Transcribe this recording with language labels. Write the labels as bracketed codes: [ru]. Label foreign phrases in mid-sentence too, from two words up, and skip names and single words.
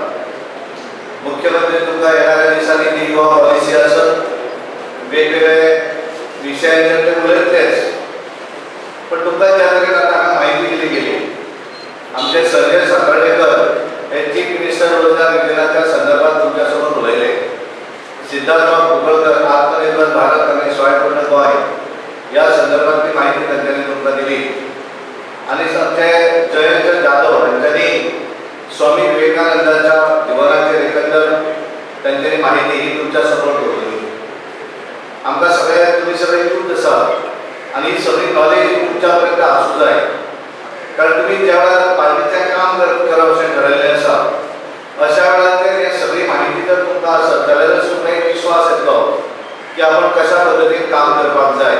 [kok] मुख्यमंत्री तुमकां येणाऱ्या दिसांनी ती युवा पॉलिसी आसत, वेगवेगळे विशयांचेर ते उलयतलेच, पण तुमकां ज्या तरेन आतां हांगा म्हायती दिली गेली, आमचे संजय साखळेकर हे [en] chief minister [kok] रोजगार योजनेच्या संदर्भात तुमच्या समोर उलयले. [mr] सिद्धार्थराव कुंकळकर आत्मनिर्भर भारत आणि स्वावलंबन गोंय या संदर्भातली माहिती त्यांनी तुमकां दिली. आणि आमचे जयंत जाधव यांनी स्वामी विवेकानंदांच्या जीवनाचेर एकंदर त्यांनी माहिती ही तुमच्या समोर दवरली. [kok] आमकां सगळे तुमी सगळे यूथ आसा आणि ही सगळी नॉलेज तुमच्या पर्यंत आसूं जाय. कारण तुम्ही ज्या वेळार पार्टीचें काम करप अशें ठरयल्लें आसा अशा वेळाचेर हे सगळी माहिती जर तुमकां आसत जाल्यारच तुमकां एक विश्वास येतलो की आपण कशा पद्दतीन काम करपाक जाय.